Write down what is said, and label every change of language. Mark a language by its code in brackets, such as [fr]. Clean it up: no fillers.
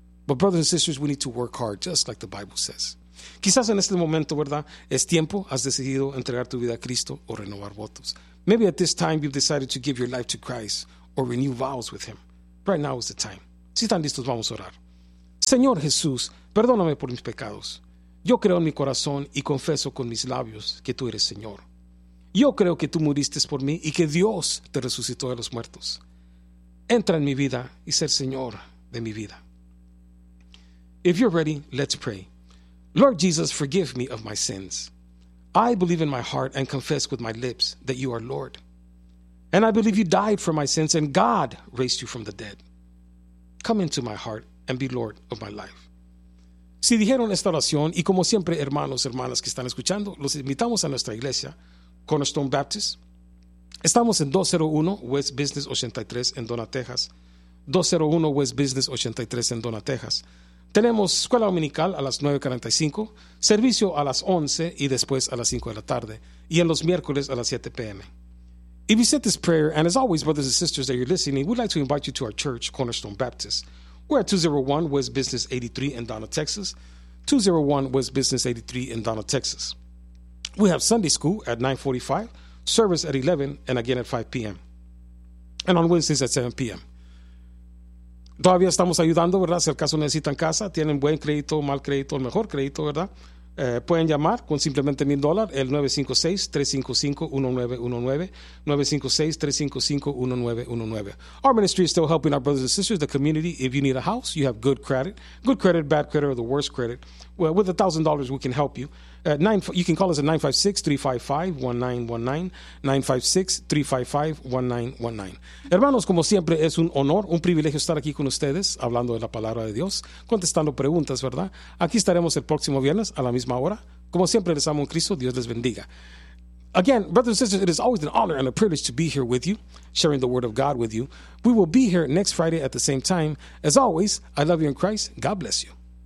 [en] But brothers and sisters, we need to work hard, just like the Bible says. [es] Quizás en este momento, ¿verdad?, es tiempo, has decidido entregar tu vida a Cristo o renovar votos. [en] Maybe at this time you've decided to give your life to Christ or renew vows with Him. Right now is the time. [es] Si están listos, vamos a orar. Señor Jesús, perdóname por mis pecados. Yo creo en mi corazón y confieso con mis labios que tú eres Señor. Yo creo que tú muriste por mí y que Dios te resucitó de los muertos. Entra en mi vida y ser Señor de mi vida. [en] If you're ready, let's pray. Lord Jesus, forgive me of my sins. I believe in my heart and confess with my lips that you are Lord. And I believe you died for my sins and God raised you from the dead. Come into my heart and be Lord of my life. [es] Si dijeron esta oración, y como siempre, hermanos, hermanas que están escuchando, los invitamos a nuestra iglesia, Cornerstone Baptist. Estamos en 201 West Business 83 en Donna, Texas. 201 West Business 83 en Donna, Texas. Tenemos escuela dominical a las 9:45, servicio a las 11 y después a las 5 de la tarde, y en los miércoles a las 7 p.m. [en] If you said this prayer, and as always, brothers and sisters that you're listening, we'd like to invite you to our church, Cornerstone Baptist. We're at 201 West Business 83 in Donna, Texas. 201 West Business 83 in Donna, Texas. We have Sunday school at 9:45, service at 11, and again at 5 p.m. And on Wednesdays at 7 p.m. [es] Todavía estamos ayudando, ¿verdad? Si el caso necesitan casa, tienen buen crédito, mal crédito, el mejor crédito, ¿verdad? Pueden llamar con simplemente $1,000, el 956-355-1919, 956-355-1919. [en] Our ministry is still helping our brothers and sisters, the community. If you need a house, you have good credit, bad credit, or the worst credit. Well, with $1,000, we can help you. You can call us at 956-355-1919, 956-355-1919. [es] Hermanos, como siempre, es un honor, un privilegio estar aquí con ustedes, hablando de la palabra de Dios, contestando preguntas, ¿verdad? Aquí estaremos el próximo viernes a la misma hora. Como siempre, les amo en Cristo. Dios les bendiga. [en] Again, brothers and sisters, it is always an honor and a privilege to be here with you, sharing the word of God with you. We will be here next Friday at the same time. As always, I love you in Christ. God bless you.